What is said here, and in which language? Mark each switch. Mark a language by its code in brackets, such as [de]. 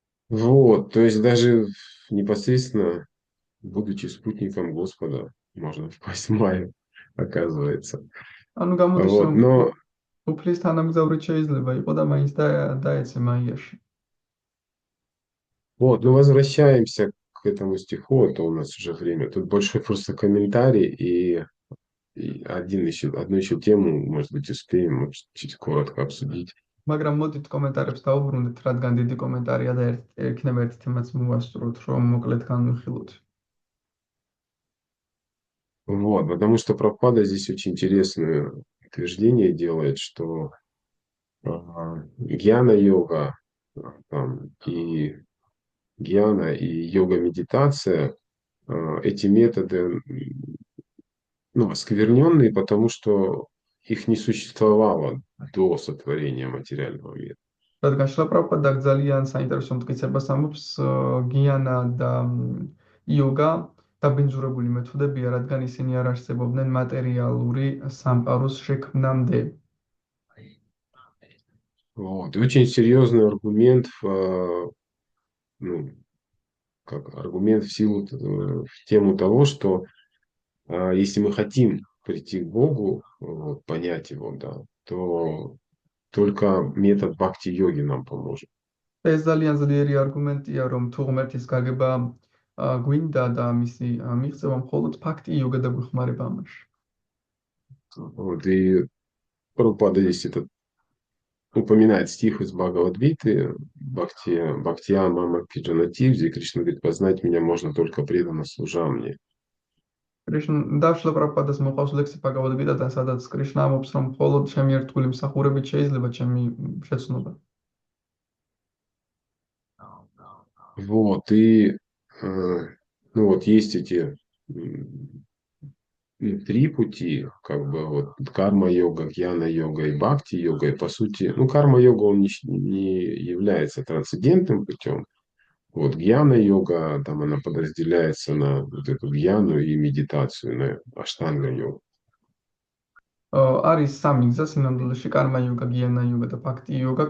[ru] Вот, то есть даже непосредственно, будучи спутником Господа, можно впасть в майю, оказывается. [ka] ანუ გამოდის [ru] Вот, [ka] რომ [ru] но [ka] უფლის თანამგზავრით შეიძლება იყო და მაინც დაეცე მაიაში. [ru] вот, ну возвращаемся к этому стиху, а то у нас уже время. Тут больше просто комментарий и одну еще тему, может быть, успеем может, чуть коротко обсудить. [ka] მაგრამ მოდით კომენტარებს დავუბრუნდეთ, რადგან დიდი კომენტარია და ექნება ერთი თემაც მოვასწროთ, რომ მოკლედ განვიხილოთ. [ru] Вот, потому что Прабхупада здесь очень интересное утверждение делает, что гьяна-йога там, и гьяна и йога-медитация, эти методы ну, оскверненные, потому что их не существовало до сотворения материального мира. [ka] რადგან შლაპრაპადა ძალიან საინტერესო მტკიცებას ამბობს, გიანა და იოგა დაბინძურებული მეთოდებია, რადგან ისინი არ არსებობდნენ მატერიალური სამყაროს შექმნამდე. [ru] Вот. И очень серьезный аргумент, ну, как аргумент в силу, в тему того, что если мы хотим прийти к Богу, вот, понять Его, да, то только метод бхакти-йоги нам поможет. [ka] ეს ძალიან ძლიერი არგუმენტია, რომ თუ ღმერთის გაგება გვინდა და მისი მიღწევა მხოლოდ ფაქტი იოგა დაგვეხმარება ამაში. [ru] Вот. И Прабхупада здесь этот упоминает стих из Бхагавад-гиты Бхактия Мама Киджанати, где Кришна говорит, познать меня можно только преданно служа мне. [ka] კრიშნა და შლაპრაპადას მოყავს ლექსი ბაგავად-გიტადან, სადაც კრიშნა ამბობს, რომ მხოლოდ ჩემი ერთგული მსახურებით შეიძლება ჩემი შეცნობა. [ru] Вот, и ну вот есть эти три пути, как бы вот карма-йога, гьяна-йога и бхакти-йога. И по сути, ну карма-йога, он не является трансцендентным путем. Вот гьяна-йога, там она подразделяется на вот эту гьяну и медитацию, на аштанга-йогу. [ka] არის სამი გზა სინამდვილეში, კარმა იოგა, გიანა იოგა და ბhakti იოგა.